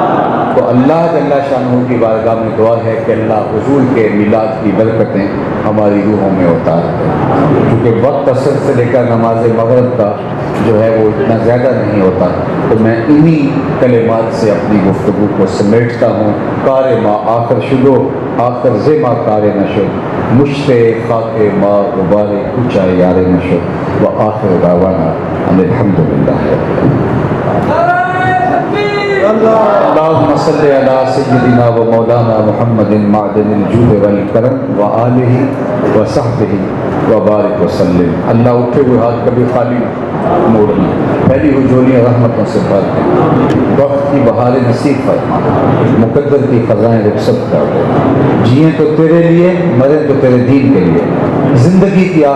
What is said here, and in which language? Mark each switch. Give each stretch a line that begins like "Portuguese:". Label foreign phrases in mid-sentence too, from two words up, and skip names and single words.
Urdu: تو اللہ جل شانہ کی بارگاہ میں دعا ہے کہ اللہ حضور کے میلاد کی برکتیں ہماری روحوں میں اتار دے، کیونکہ وقت عصر سے لے کر نماز مغرب کا جو ہے وہ اتنا زیادہ نہیں ہوتا، تو میں انہی کلمات سے اپنی گفتگو کو سمیٹتا ہوں۔
Persian: کار ما آخر شدو آخر زما کار نشد، مشتے خاک ما غبار کچا یار نشد،
Arabic: و آخر دعوانا ان الحمدللہ۔ اللهم صل على سيدنا ومولانا محمد معدن الجود والكرم وآله وصحبه وبارک وسلم.
Urdu: اللہ اٹھے ہوئے ہاتھ کبھی خالی موڑنا، پھیلی ہوئی جھولیاں رحمتوں سے بھر دیں، وقت کی بہاریں نصیب فرما، مقدر کی خزائیں رخصت کر دے. جئیں تو تیرے لیے، مریں تو تیرے دین کے لیے، زندگی کی